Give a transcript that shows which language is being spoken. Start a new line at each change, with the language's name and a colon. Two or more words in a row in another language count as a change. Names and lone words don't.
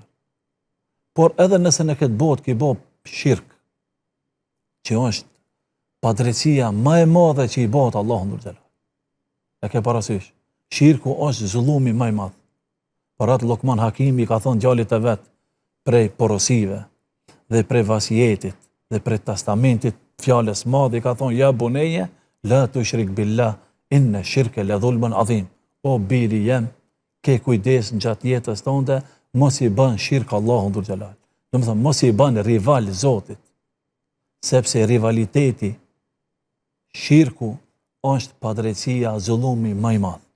Albanian: Por edhe nëse në këtë botë ki bo shirk, që është padrejtësia më e madhe që i bëhet Allahu ndër xhelal. E ke parasysh? Shirku është zullumi më i madh. Por atë Lokman Hakimi ka thonë djalit e vet prej porosive dhe prej vasijetit dhe prej testamentit fjalës madhe ka thonë
Arabic: يا بني لا تشرك بالله إن الشرك لظلم عظيم.
Albanian: O biri jem, ke kujdes në gjatë jetës tënde, mos i bën shirk Allahu ndër xhelal. Do të thonë mos i bën rival Zotit. Sepse rivaliteti, shirku është padrejtësia, zullumi më i madh.